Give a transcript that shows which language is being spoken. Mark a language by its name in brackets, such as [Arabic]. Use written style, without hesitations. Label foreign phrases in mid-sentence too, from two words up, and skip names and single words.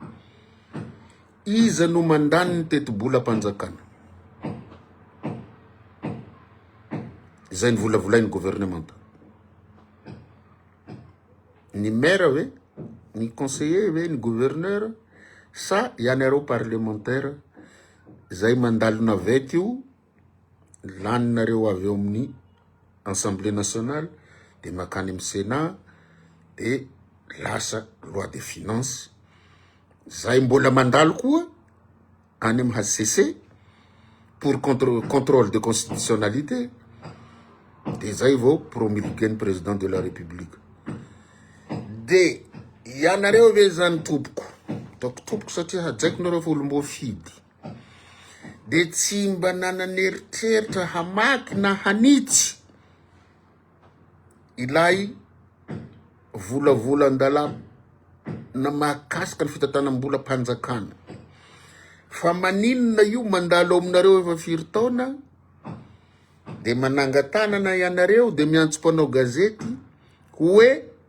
[Malagasy] iza no mandany ny teti-bolam-panjakana zay ny volavolainy gouvernement ny maire hoe ny conseiller hoe ny gouverneur sa ianareo parlementaire zay mandalona vety io laninareo avy eo amin'ny [French] assemblée nationale [Malagasy] de makany amin'ny sénat de lasa [French] loi de finance [Malagasy] zay mbola mandalo koa any amin'ny HCC [French] pour contrôle de constitutionnalité [Malagasy] de zay vao [French] promulguer président de la république [Malagasy] de ianareo ve zany tompoko satria hajaiko nareo fa olom-boafidy de tsy mba nananeritreritra hamaky na hanitsy ilay volavolan-dala na mahakasika ny fitantanam-bolam-panjakana fa maninona io mandalo aminareo efa 4 taona de manangatanana ianareo de miantso-panao gazety hoe